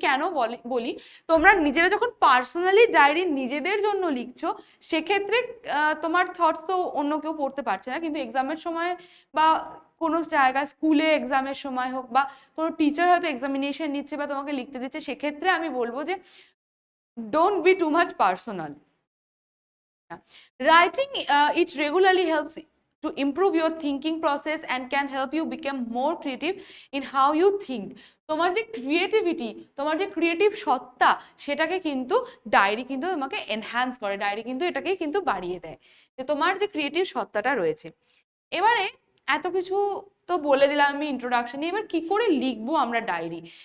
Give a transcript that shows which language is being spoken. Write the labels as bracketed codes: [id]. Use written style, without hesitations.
[bn] কেন বলি, তোমরা নিজেরা যখন পার্সোনালি ডায়েরি নিজেদের জন্য লিখছো, সেক্ষেত্রে তোমার থটস তো অন্য কেউ পড়তে পারছে না, কিন্তু এক্সামের সময় বা কোনো জায়গায় স্কুলে এক্সামের সময় হোক বা কোনো টিচার হয়তো এক্সামিনেশন নিচ্ছে বা তোমাকে লিখতে দিচ্ছে, সেক্ষেত্রে আমি বলবো যে [en] Don't be too much personal. Writing it regularly helps to improve your thinking process and can help you become more creative in how you think. [bn] তোমার যে ক্রিয়েটিভিটি, তোমার যে ক্রিয়েটিভ সত্তা, সেটাকে কিন্তু ডায়েরি কিন্তু তোমাকে এনহ্যান্স করে, ডায়েরি কিন্তু এটাকে কিন্তু বাড়িয়ে দেয়, যে তোমার যে ক্রিয়েটিভ সত্তাটা রয়েছে। এবারে এত কিছু তো বলে দিলাম আমি ইন্ট্রোডাকশনে, এবার কি করে লিখবো আমরা ডায়েরি।